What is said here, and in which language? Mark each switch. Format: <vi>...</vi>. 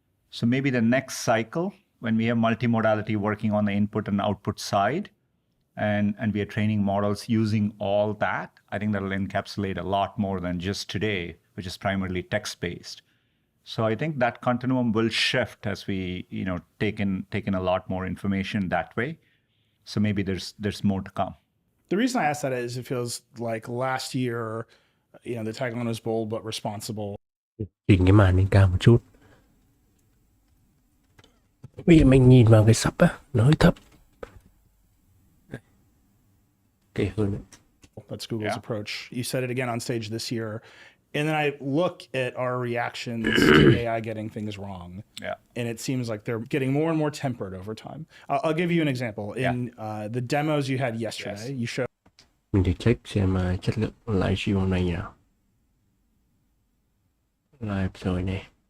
<en>So maybe the next cycle, when we have multimodality working on the input and output side, and we are training models using all that, I think that'll encapsulate a lot more than just today, which is primarily text-based. So I think that continuum will shift as we, take in a lot more information that way. So maybe there's more to come. The reason I ask that is it feels like last year, the tagline was bold but responsible.</en> <vi>Chỉnh cái màn lên cao một chút. Vì mình nhìn vào cái sub á, nó hơi thấp. Okay, hơn.</vi> <en>That's Google's approach. You said it again on stage this year. And then I look at our reactions to AI getting things wrong. Yeah. And it seems like they're getting more and more tempered over time. I'll give you an example. In the demos you had yesterday, you showed...</en> <vi>Mình thử check xem chất lượng livestream hôm nay nào. Live rồi nè.</vi>